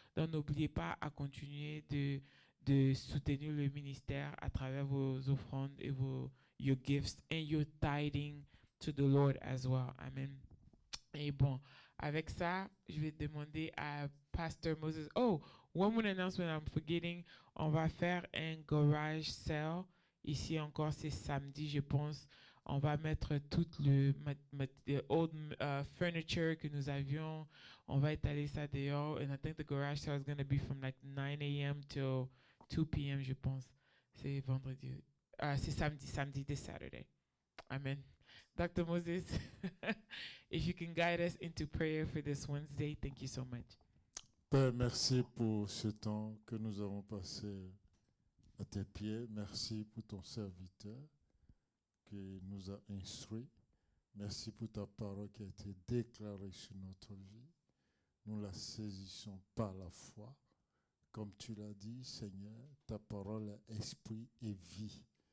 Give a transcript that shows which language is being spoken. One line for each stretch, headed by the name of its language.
French: Donc, n'oubliez pas à continuer de soutenir le ministère à travers vos offrandes et
English: your gifts and your tithing to the Lord as well.
French: Amen. Et bon, avec ça, je vais demander à Pastor Moses.
English: Oh, one more announcement I'm forgetting.
French: On va faire un garage sale. Ici encore, c'est samedi, je pense. On va mettre tout le old furniture que nous avions. On va étaler ça dehors.
English: And I think the garage sale is going to be from like 9 a.m. till 2 p.m.,
French: je pense. C'est vendredi. C'est samedi,
English: this Saturday. Amen.
French: Dr.
English: Moses, if you can guide us into prayer for this Wednesday, thank you so much.
French: Père, merci pour ce temps que nous avons passé à tes pieds. Merci pour ton serviteur qui nous a instruits. Merci pour ta parole qui a été déclarée sur notre vie. Nous la saisissons par la foi. Comme tu l'as dit, Seigneur, ta parole est esprit et vie.